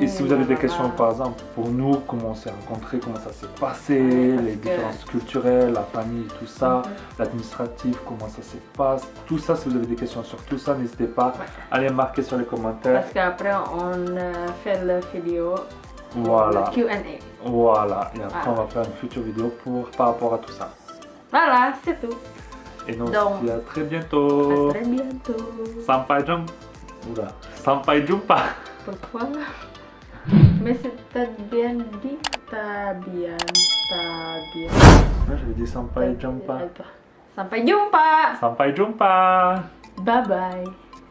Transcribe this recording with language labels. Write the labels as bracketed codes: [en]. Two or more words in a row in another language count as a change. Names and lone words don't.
[fr] Et si vous avez des questions par exemple pour nous, comment on s'est rencontrés, comment ça s'est passé, les différences culturelles, la famille, tout ça, l'administratif, comment ça se passe, tout ça, si vous avez des questions sur tout ça, n'hésitez pas à les marquer sur les commentaires. Parce qu'après on fait la vidéo. Voilà. Q&A. Voilà. Et après, on va faire une future vidéo par rapport à tout ça. Voilà, c'est tout. Et nous, on se dit à très bientôt. À très bientôt. [id] Sampai jumpa. Oula. Sampai jumpa. [fr] Pourquoi? Mais c'est bien dit. T'as bien. Moi, j'avais dit [id] sampai jumpa. Sampai jumpa. Sampai jumpa. [en] Bye bye.